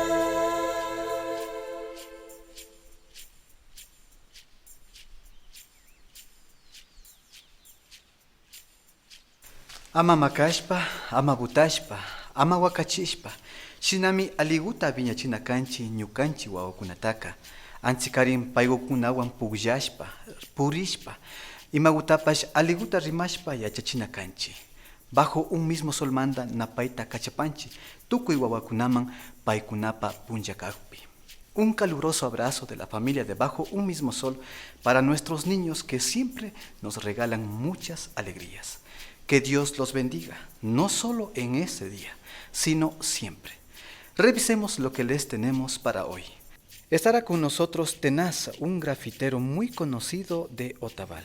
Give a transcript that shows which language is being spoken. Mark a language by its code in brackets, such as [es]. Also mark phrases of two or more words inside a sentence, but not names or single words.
[qu] Ama makashpa, ama butashpa, ama wakachishpa, shinami aliguta viñachina kanchi ñukanchi wawakunataka, anchikarin paykukunawan pukllashpa, purishpa, imagutapash aliguta rimashpa yachachina kanchi. Bajo un mismo sol manda napaita kachapanchi, tukuy wawakunaman paykunapa punllakakpi. [es] Un caluroso abrazo de la familia de Bajo un mismo sol para nuestros niños que siempre nos regalan muchas alegrías. Que Dios los bendiga, no solo en ese día, sino siempre. Revisemos lo que les tenemos para hoy. Estará con nosotros Tenaz, un grafitero muy conocido de Otavalo.